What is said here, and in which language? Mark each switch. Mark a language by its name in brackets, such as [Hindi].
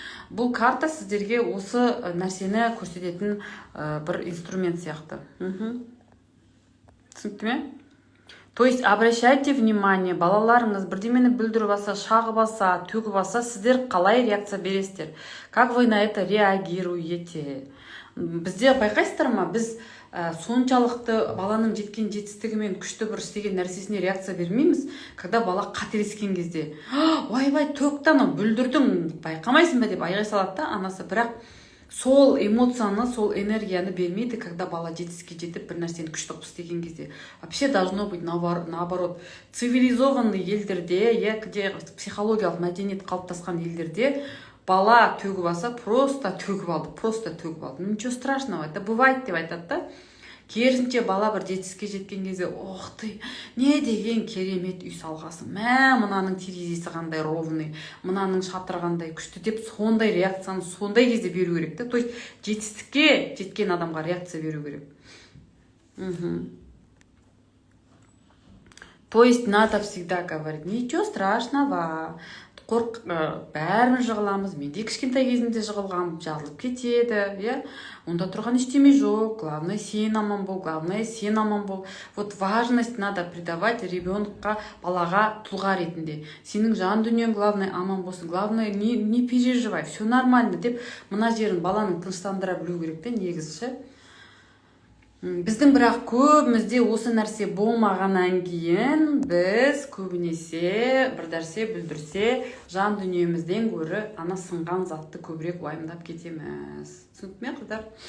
[Kazakh] Бұл карта сіздерге осы нәрсені көрсететін бір инструмент сияқты. Түсінікті ме? [Russian] То есть обращайте внимание, [Kazakh] балаларыңыз бірдемені бүлдіріп алса, шағып алса, төгіп алса, сіздер қалай реакция бересіздер? [Russian] Как вы на это реагируете? [Kazakh] Бізде байқайсыздар ма? Біз соншалықты баланың жеткен жетістігі мен күшті бір істеген нәрсесіне реакция бермейміз, когда бала қателескен кезде. Ойбай, төкті ана, бүлдірдің, байқамайсың ба деп айғай салады да анасы, бірақ сол эмоцияны, сол энергияны бермейді, когда бала жетістікке жетіп бір нәрсені күшті қып істеген кезде. [Russian] Вообще должно быть наоборот. [Kazakh] Цивилизованный елдерде, где психологиялық мәдениет қалыптасқан елдерде бала төгіп алса, просто төгіп алды. [Russian] Ничего страшного, это бывает [Kazakh] деп айтады да. Керісінше бала бір жетістікке жеткен кезде, [Russian] ох ты, [Kazakh] не деген керемет үй салғасың, мынаның терезесі қандай ровный, мынаның шатыры қандай күшті деп сондай реакцияны сондай кезде беру керек. [Russian] То есть [Kazakh] жетістікке жеткен адамға реакция беру керек. [Russian] То есть надо всегда говорить, ничего страшного. [Kazakh] Бәріміз жығыламыз, мен де кішкентай кезімде жығылғам, жазылып кетеді, онда тұрған ештеме жоқ, главное сен аман бол. [Russian] Вот важность надо придавать ребенка, [Kazakh] балаға тұлға ретінде. Сенің жан дүниең главное аман болсын, [Russian] главное не переживай, все нормально [Kazakh] деп мына жерін баланың тыныштандыра білу керек те негізі. Біздің бірақ көбімізде осы нәрсе болмағаннан кейін біз көбінесе бір нәрсе бүлдірсе жан дүниемізден гөрі ана сынған затты көбірек уайымдап кетеміз. Түсінікті ме, қыздар?